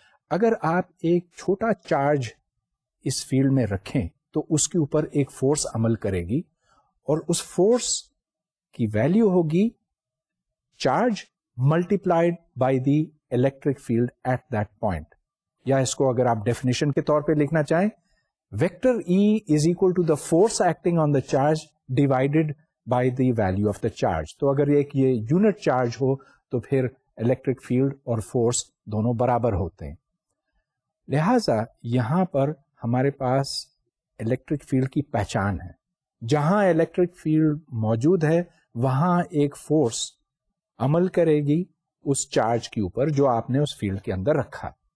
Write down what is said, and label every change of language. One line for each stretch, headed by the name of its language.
Urdu: اگر آپ ایک چھوٹا چارج اس فیلڈ میں رکھیں تو اس کے اوپر ایک فورس عمل کرے گی اور اس فورس کی ویلیو ہوگی
English: Charge multiplied by the electric field at that point.
Urdu: یا اس کو اگر آپ ڈیفینیشن کے طور پہ لکھنا چاہیں,
English: Vector E is equal to the force acting on the charge divided by the value of the charge.
Urdu: تو اگر ایک یہ یونٹ چارج ہو تو پھر الیکٹرک فیلڈ اور فورس دونوں برابر ہوتے ہیں. لہذا یہاں پر ہمارے پاس الیکٹرک فیلڈ کی پہچان ہے. جہاں الیکٹرک فیلڈ موجود ہے وہاں ایک فورس عمل کرے گی اس چارج کے اوپر جو آپ نے اس فیلڈ کے اندر رکھا.